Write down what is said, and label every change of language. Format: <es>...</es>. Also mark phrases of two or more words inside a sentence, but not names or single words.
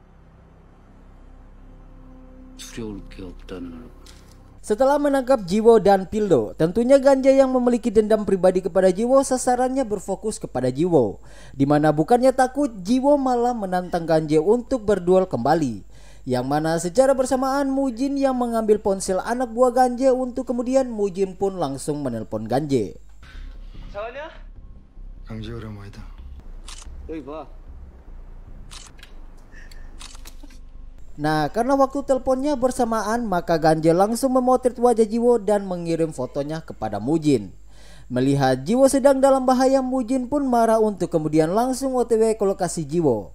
<ko>두려울 게 없다는 얼굴.</ko> <id>Setelah menangkap Jiwo dan Pildo, tentunya Ganje yang memiliki dendam pribadi kepada Jiwo sasarannya berfokus kepada Jiwo, dimana bukannya takut, Jiwo malah menantang Ganje untuk berduel kembali. Yang mana secara bersamaan Mujin yang mengambil ponsel anak buah Ganje untuk kemudian Mujin pun langsung menelpon Ganje.</id> <ko>자가냐? 강제 오랜만이다. 여기 봐.</ko> <id>Nah, karena waktu teleponnya bersamaan, maka Ganje langsung memotret wajah Jiwo dan mengirim fotonya kepada Mujin. Melihat Jiwo sedang dalam bahaya, Mujin pun marah untuk kemudian langsung OTW ke lokasi Jiwo.</id>